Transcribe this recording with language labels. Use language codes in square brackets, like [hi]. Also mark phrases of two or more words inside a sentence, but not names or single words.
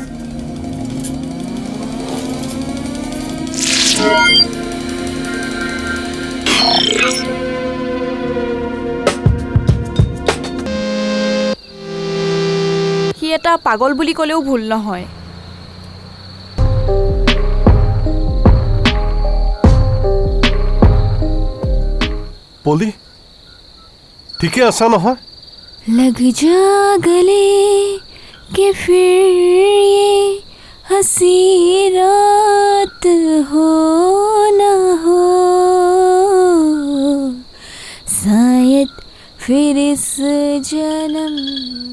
[as] সি এটা পাগল বুলি ক'লেও ভুল নহয়। পলি, ঠিকে আছা নহয়? [hi] लग जा गले के फिर ये हंसी रात हो न हो, शायद फिर इस जन्म